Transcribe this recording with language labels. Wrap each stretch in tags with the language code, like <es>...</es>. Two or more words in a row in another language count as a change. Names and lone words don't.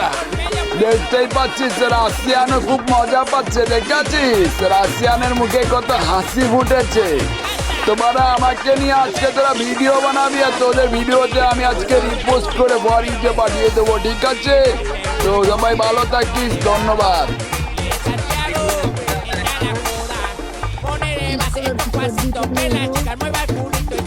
<bn>দেখতেই পাচ্ছিস রাশিয়ানও খুব মজা পাচ্ছে, দেখাচ্ছিস? রাশিয়ানের মুখে কত হাসি ফুটেছে। তোমরা আমাকে নিয়ে আজকে তোরা ভিডিও বানাবি, আর তোদের ভিডিওতে আমি আজকে রিপোস্ট করে ফরিতে পাঠিয়ে দেবো, ঠিক আছে? তো সবাই ভালো থাকিস, ধন্যবাদ।</bn> <es>Poner el pasito que la chica mueva el culo.</es>